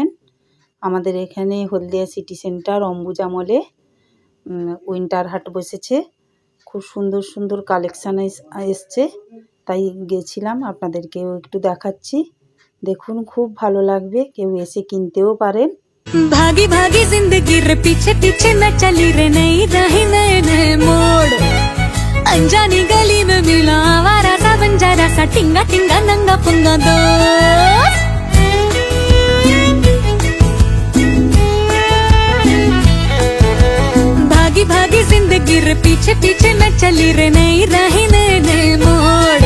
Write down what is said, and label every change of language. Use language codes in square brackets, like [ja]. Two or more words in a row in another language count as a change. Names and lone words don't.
[bn] আমাদের এখানে হলদিয়া সিটি সেন্টার অম্বুজা মলে উইন্টার হাট বসেছে। খুব সুন্দর সুন্দর কালেকশান এসছে, তাই গেছিলাম, আপনাদেরকেও একটু দেখাচ্ছি। দেখুন, খুব ভালো লাগবে, কেউ এসে কিনতেও পারেন। [hi] भागी भागी जिंदगी रे पीछे पीछे न चली रे नई रही नए नए मोड़। अनजानी गली में मिला आवारा सा बंजारा सा टिंगा टिंगा नंगा पुंगा दोस्त। भागी भागी जिंदगी रे पीछे पीछे न चली रे नई रही नए नए मोड़।